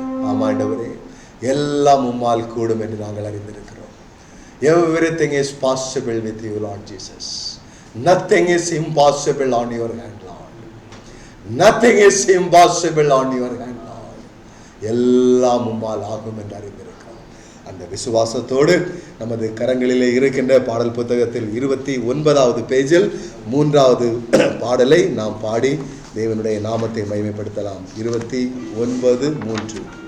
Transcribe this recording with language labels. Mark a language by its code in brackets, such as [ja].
[ta] ஆமாண்டவரே, எல்லாம் உம்மால் கூடும் என்று நாங்கள் அறிந்திருக்கிறோம். [en] Everything is possible with you, Lord Jesus. Nothing is impossible on your hand, Lord. Nothing is impossible on your hand, Lord. [ta] எல்லாம் உம்மால் ஆகும் என்று அறிந்திருக்கிறோம். அந்த விசுவாசத்தோடு நமது கரங்களிலே இருக்கின்ற பாடல் புத்தகத்தில் 29வது பேஜில் 3வது பாடலை நாம் பாடி தேவனுடைய நாமத்தை மகிமைப்படுத்தலாம். 29:3.